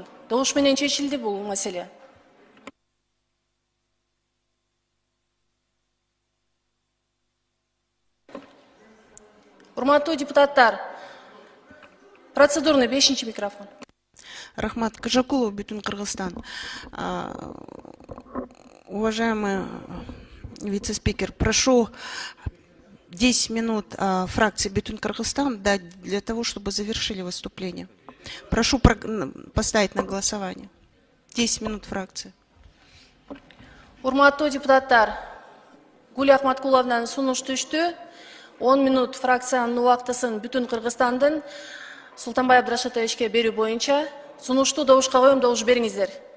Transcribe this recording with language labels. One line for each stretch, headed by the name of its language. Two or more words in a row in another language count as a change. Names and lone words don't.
Kyrgyz: Добуш менен чечилди бул маселе. Урматтуу депутаттар, процедурный 5-чи микрофон. Рахмат Кажакулов, Бүтүн Кыргызстан.
Russian: Уважаемый вице-спикер, прошу 10 минут фракции Бүтүн Кыргызстан дать для того, чтобы завершили выступление. Прошу поставить на голосование. 10 минут фракции.
Kyrgyz: Урматтуу депутаттар, Гүл Ахматкуловнан сунуш түштү. 10 минут фракциянын убактысын Бүтүн Кыргызстандын Султанбай Абдрашитовичке берүү боюнча сунушту добушка коем, добуш бериңиздер.